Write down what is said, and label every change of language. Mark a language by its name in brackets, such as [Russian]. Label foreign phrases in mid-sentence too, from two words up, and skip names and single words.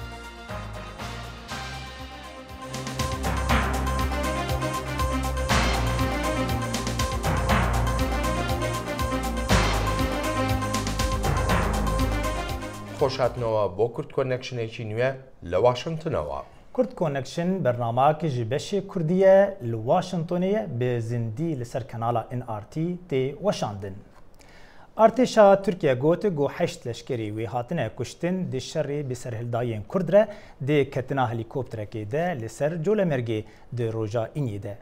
[Central Kurdish] خۆشهاتنەوە بۆ کورد کۆنەکشنێکی نوێ لە واشنگتنەوە. [Kurdish] کورد کۆنەکشن بەرنامەیەکی ji beşê Kurdiyê li Washingtonê bi zindî li ser kanala NRT tê weşandin. Artêşa Tirkiye got got heşt leşkerî wê hatine kuştin di şerê bi serhildayên Kurd re dê ketina helîkopterekê de li ser Colemergê di roja İnyê de.